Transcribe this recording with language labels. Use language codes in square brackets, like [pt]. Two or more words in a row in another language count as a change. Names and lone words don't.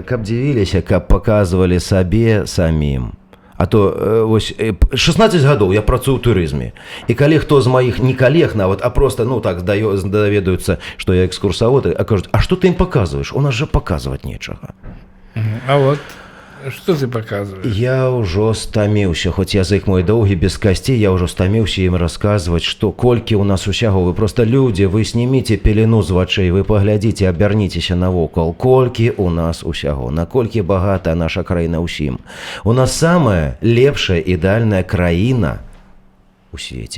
[be] Каб дзівіліся, каб паказвалі сабе самім. А то вось 16 гадоў я працую ў турызме. І калі хто з маіх, не калег нават, а просто, ну так, даведаюцца, што я экскурсавод, а кажуць, а што ты ім паказваеш? У нас жа паказваць нечага. [ru] А вот... Что ты показываешь? [be] Я ўжо стаміўся, хоць язык мой доўгі, без касцей, я ўжо стаміўся ім расказваць, што колькі ў нас усяго, вы просто людзі, вы сніміце пелену з вачэй, вы паглядзіце, абярніцеся навокал, колькі ў нас усяго, наколькі багатая наша краіна ўсім. У нас самая лепшая, ідэальная краіна у свеце.